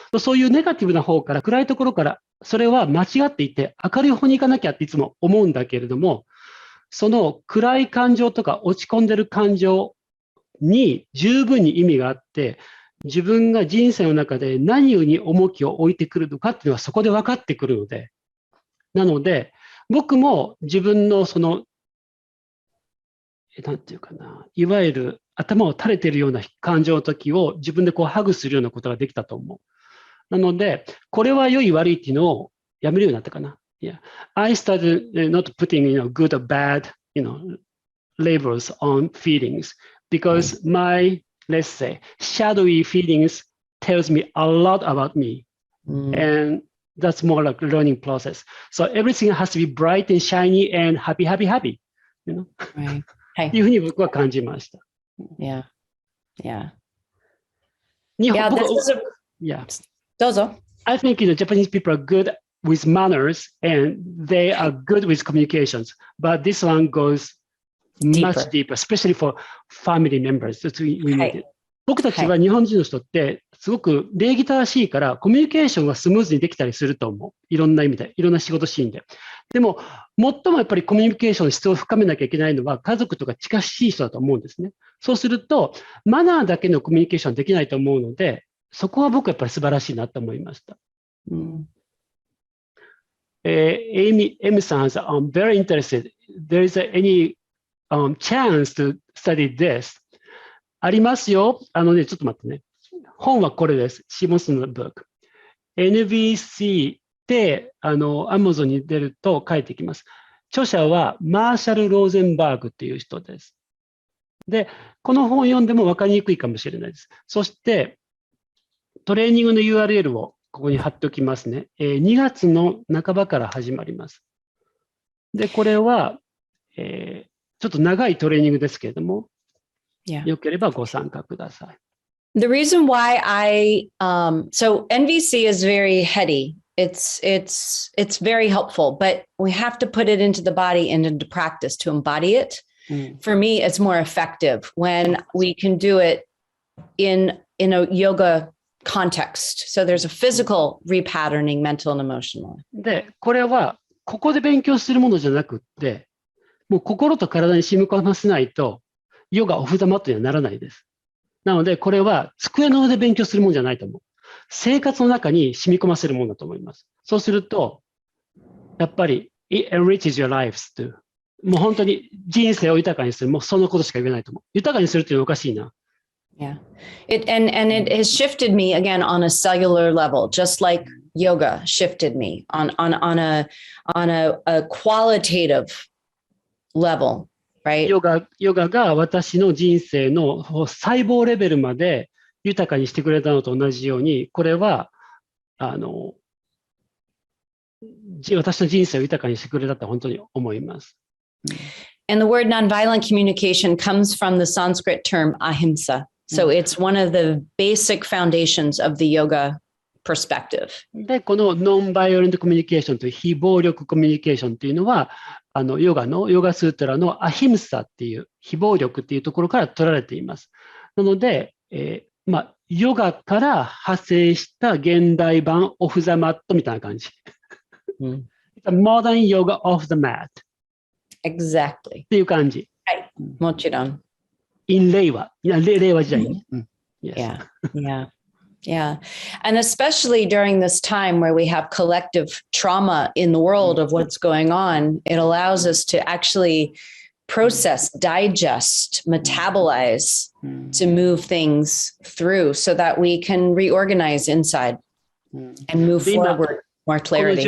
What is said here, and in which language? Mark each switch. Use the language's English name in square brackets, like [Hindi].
[Japanese] そういうネガティブな方から、暗いところから、それは間違っていて、明るい方に行かなきゃっていつも思うんだけれども、その暗い感情とか落ち込んでる感情に十分に意味があって、自分が人生の中で何に重きを置いてくるのかっていうのはそこで分かってくるので、なので、僕も自分のその、なんていうかな、いわゆる頭を垂れているような感情の時を自分でこうハグするようなことができたと思う。なので、これは良い悪いっていうのをやめるようになったかな。 [English] Yeah. I started not putting, good or bad, labels on feelings because my, let's say, shadowy feelings tells me a lot about me. And that's more like a learning process. So everything has to be bright and shiny and happy, happy, happy. Right. [Japanese] っていうふうに僕は感じました。 [English] Yeah. Yeah. Yeah. [Japanese] どうぞ。 [English] I think Japanese people are good with manners and they are good with communications, but this one goes much deeper, especially for family members. We need it. [Japanese] 僕たちは日本人の人ってすごく礼儀正しいからコミュニケーションがスムーズにできたりすると思う。いろんな意味で、いろんな仕事シーンで。でも、最もやっぱりコミュニケーションの質を深めなきゃいけないのは家族とか近しい人だと思うんですね。そうすると、マナーだけのコミュニケーションできないと思うので、そこは僕はやっぱり素晴らしいなと思いました。 [English] Amy さん I'm very interested. There is any chance to study this? [Japanese] ありますよ。ちょっと待ってね。本はこれです。シモンスの book。 NVC で、Amazon に出ると書いてきます。著者はマーシャル・ローゼンバーグっていう人です。で、この本を読んでも分かりにくいかもしれないです。そして、トレーニングの URL をここに貼っておきますね。 2月の半ばから始まります。で、これは、ちょっと長いトレーニングですけれども、よければご参加ください。 [English] The reason why so NVC is very heady. It's very helpful, but we have to put it into the body and into practice to embody it. For me, it's more effective when we can do it in a yoga context. So there's a physical repatterning, mental and emotional. [Japanese] で、これはここで勉強するものじゃなくって、もう心と体に染み込ませないと、ヨガオフザマットにはならないです。なので、これは机の上で勉強するもんじゃないと思う。生活の中に染み込ませるもんだと思います。そうすると、やっぱり、 [English] it enriches your lives too. [Japanese] もう本当に人生を豊かにする。もうそのことしか言えないと思う。豊かにするっていうのはおかしいな。 [English] Yeah. And it has shifted me again on a cellular level, just like yoga shifted me on a qualitative level, right? [Japanese] ヨガが私の人生の細胞レベルまで豊かにしてくれたのと同じように、これは、私の人生を豊かにしてくれたと本当に思います。 [English] And the word nonviolent communication comes from the Sanskrit term ahimsa. So it's one of the basic foundations of the yoga perspective. [Japanese] で、このノンバイオレントコミュニケーションという非暴力コミュニケーションというのは、ヨガスートラのアヒムサっていう非暴力っていうところから取られています。なので、ヨガから派生した現代版オフザマットみたいな感じ。 [English] It's a modern yoga off the mat. Exactly. [Japanese] っていう感じ。はい。もちろん。 [English] in [Japanese] 令和時代にね。 [English] Yeah, yeah, yeah. And especially during this time where we have collective trauma in the world of what's going on, it allows us to actually process, digest, metabolize, to move things through so that we can reorganize inside and move forward more clarity.